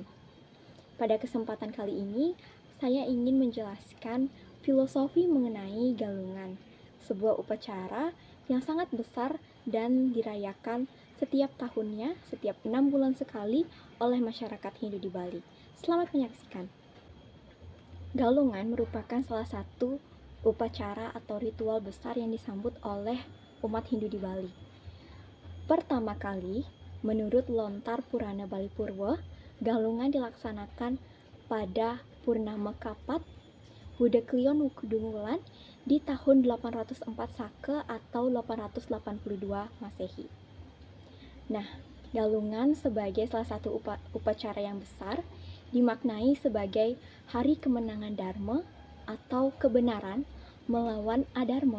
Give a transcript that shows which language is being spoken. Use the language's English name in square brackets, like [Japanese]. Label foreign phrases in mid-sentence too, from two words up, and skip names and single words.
[Indonesian] Pada kesempatan kali ini, saya ingin menjelaskan filosofi mengenai galungan, sebuah upacara yang sangat besar dan dirayakan setiap tahunnya, setiap 6 bulan sekali oleh masyarakat Hindu di Bali. Selamat menyaksikan. Galungan merupakan salah satu upacara atau ritual besar yang disambut oleh umat Hindu di Bali. Pertama kali, menurut Lontar Purana Bali Purwa, galungan dilaksanakan pada Purnama Kapat Buddha Klion Wukudungulan di tahun 804 Saka atau 882 Masehi. Nah, galungan sebagai salah satu upacara yang besar dimaknai sebagai hari kemenangan Dharma atau kebenaran melawan adharma.